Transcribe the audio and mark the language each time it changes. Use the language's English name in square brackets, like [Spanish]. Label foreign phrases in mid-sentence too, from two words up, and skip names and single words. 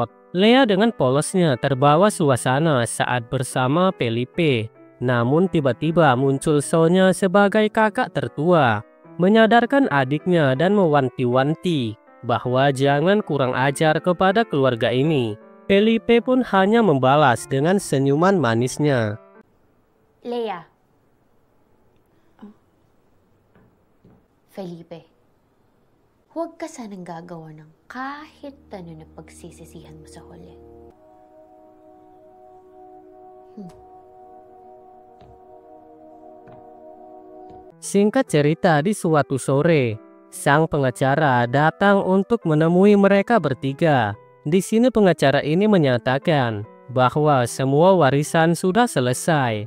[Indonesian] Lea dengan polosnya terbawa suasana saat bersama Felipe. Namun tiba-tiba muncul Sonya sebagai kakak tertua, menyadarkan adiknya dan mewanti-wanti bahwa jangan kurang ajar kepada keluarga ini. Felipe pun hanya membalas dengan senyuman manisnya. Lea. [Filipino] Felipe, huwag ka sanang gagawa ng kahit ano na pagsisisihan mo sa huli. [Indonesian] Singkat cerita, di suatu sore, sang pengacara datang untuk menemui mereka bertiga. Di sini pengacara ini menyatakan bahwa semua warisan sudah selesai.